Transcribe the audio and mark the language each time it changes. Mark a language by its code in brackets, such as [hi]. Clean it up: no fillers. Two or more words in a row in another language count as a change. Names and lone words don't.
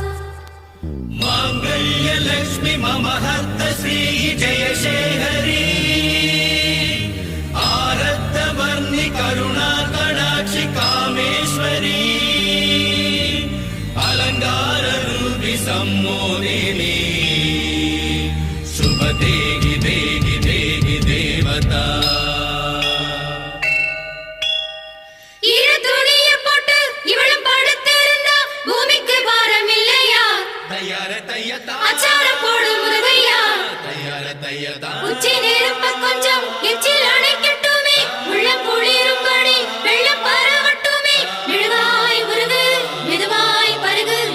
[sa] मांगल्य लक्ष्मी मम हस्त श्री जय शेखरी आरद्ध वर्णि करुणा कटाक्षि कामेश्वरी अलंकार रूपि सम्मोदिनी शुभ देहि देहि देहि देवता [ta] இரு துணிய போட்டு இவளும் படுத்திருந்தா பூமிக்கு பாரம் இல்லையா तैयार तैयता அச்சாரம் போடு முருகையா तैयार तैयता உச்சி நெருப்ப கொஞ்சம் எச்சில் அணைக்கட்டுமே உள்ளம் குளிரும்படி வெள்ளம் பரவட்டுமே மெழுகாய் உருகு மெதுவாய் பருகு